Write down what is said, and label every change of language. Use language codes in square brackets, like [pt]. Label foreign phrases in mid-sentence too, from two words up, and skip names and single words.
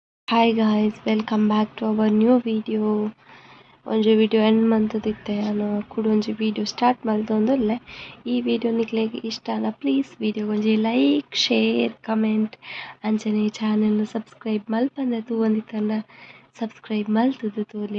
[en] Hi guys, welcome back to our new video. [tcy] ಒಂಜಿ ವಿಡಿಯೋ ಎಂಡ್ ಮಂತದಿತ್ತೆ ನಾನು ಕೂಡ ಒಂಜಿ ವಿಡಿಯೋ ಸ್ಟಾರ್ಟ್ ಮಲ್ತೊಂದುಲ್ಲೆ. ಈ ವಿಡಿಯೋ ನಿಕ್ಲೆಗ್ ಇಷ್ಟನ ಪ್ಲೀಸ್ ವಿಡಿಯೋ ಒಂಜಿ [en] like share comment [tcy] ಅಂಚನೆ [en] channel subscribe [tcy] ಮಲ್ಪಂದೆ ತೂವೊಂದಿತ್ತಂಡ ಸಬ್ಸ್ಕ್ರೈಬ್ ಮಲ್ತುದು ತೂಲೆ.